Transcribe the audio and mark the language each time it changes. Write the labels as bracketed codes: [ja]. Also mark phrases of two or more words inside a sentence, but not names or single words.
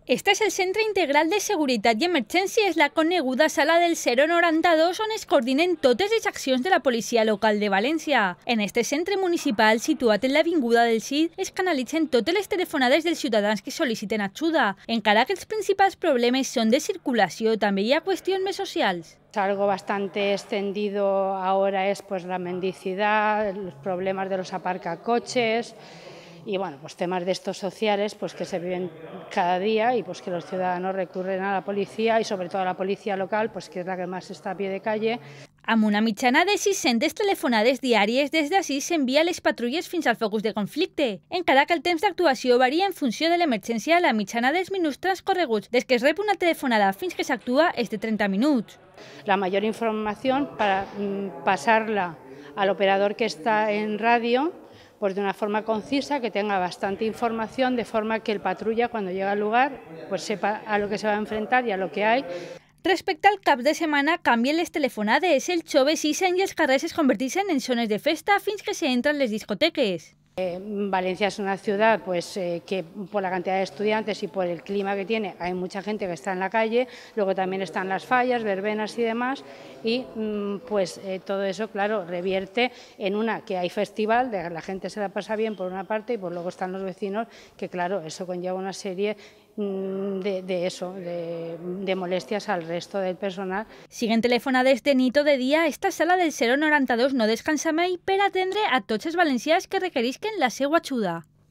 [ca] Este és el Centre Integral de Seguretat i Emergències, la coneguda Sala del 092, on es coordinen totes les accions de la policia local de València. En este centre municipal, situat en l'Avinguda del Cid, es canalitzen totes les telefonades dels ciutadans que sol·liciten ajuda. Encara que els principals problemes són de circulació, també hi ha qüestions més socials. [es] Algo bastante extendido ahora es pues la mendicidad, los problemas de los aparcacoches y bueno, pues temas de estos sociales pues que se viven cada día y pues que los ciudadanos recurren a la policía y sobre todo a la policía local, pues que es la que más está a pie de calle. [ca] Amb una mitjana de 600 telefonades diàries, des d'ací s'envia les patrulles fins al focus de conflicte. Encara que el temps d'actuació varia en funció de l'emergència, la mitjana dels minuts transcorreguts des que es rep una telefonada fins que s'actua és de 30 minuts. [es] La mayor información para pasarla al operador que está en radio, pues de una forma concisa, que tenga bastante información, de forma que el patrulla cuando llega al lugar pues sepa a lo que se va a enfrentar y a lo que hay. [ca] Respecte al cap de setmana, canvien les telefonades, el xoves ixen i els carrers es converteixen en zones de festa fins que se entran les discoteques. [es] Valencia es una ciudad pues, que por la cantidad de estudiantes y por el clima que tiene hay mucha gente que está en la calle, luego también están las fallas, verbenas y demás y pues todo eso claro revierte en una que hay festival, la gente se la pasa bien por una parte y pues luego están los vecinos que claro eso conlleva una serie de molestias al resto del personal. [ca] Siguen telefonades de nit o de dia, esta sala del 092 no descansa mai per atendre a tots els valencians que requerisquen la seva ajuda.